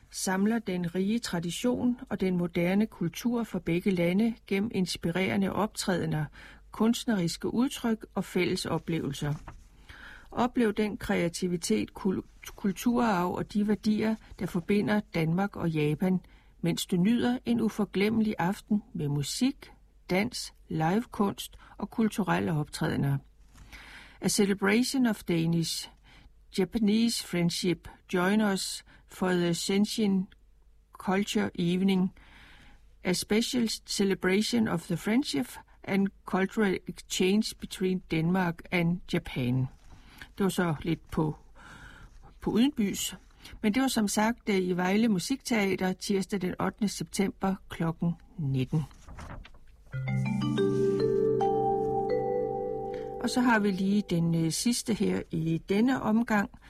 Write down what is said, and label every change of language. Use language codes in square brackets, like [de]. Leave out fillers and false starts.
[da] samler den rige tradition og den moderne kultur fra begge lande gennem inspirerende optrædener, kunstneriske udtryk og fælles oplevelser. Oplev den kreativitet, kulturarv og de værdier, der forbinder Danmark og Japan, mens du nyder en uforglemmelig aften med musik, dans, livekunst og kulturelle optrædener. [en] A Celebration of Danish Japanese Friendship. Join us for the Shenzhen Culture Evening. A special celebration of the friendship and cultural exchange between Denmark and Japan. [da] Det var så lidt på udenbys. Men det var som sagt i Vejle Musikteater tirsdag den 8. september kl. 19. Og så har vi lige den sidste her i denne omgang.